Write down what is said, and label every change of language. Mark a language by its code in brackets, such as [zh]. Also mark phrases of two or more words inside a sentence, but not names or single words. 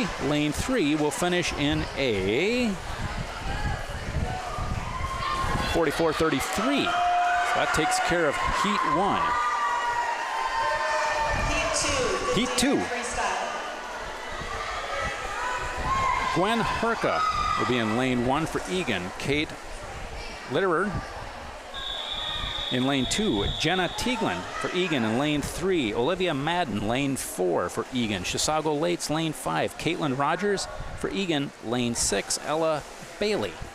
[en] Lane 3 will finish in a 44.33. So that takes care of heat 1. Heat 2. Gwen Herka will be in lane 1 for Eagan. Kate Litterer in lane 2. Jenna Tieglin for Eagan in lane 3. Olivia Madden, lane 4 for Eagan. Chisago Lakes, lane 5. Caitlin Rogers for Eagan, lane 6. Ella Bailey.